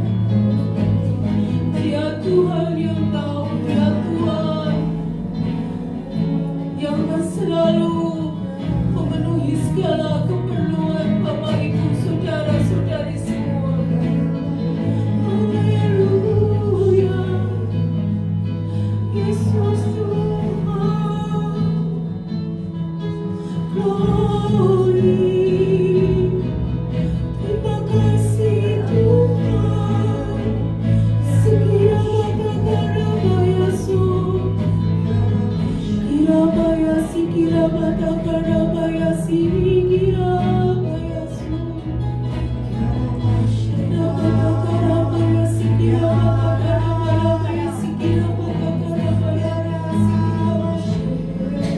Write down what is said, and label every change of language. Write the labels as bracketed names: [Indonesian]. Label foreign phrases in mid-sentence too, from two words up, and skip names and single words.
[Indonesian] Dia Tuhan yang tahu, dia Tuhan yang akan selalu memenuhi segala keperluan Bapak Ibu saudara-saudari semua. Haleluya. Yesus Tuhan. Glory. Terima kasih Tuhan. Sikira bata karabayasu. Kirabaya sikira bata karabaya sikira bayasu. Kira bata karabaya sikira bata karabaya sikira bata karabaya sikira.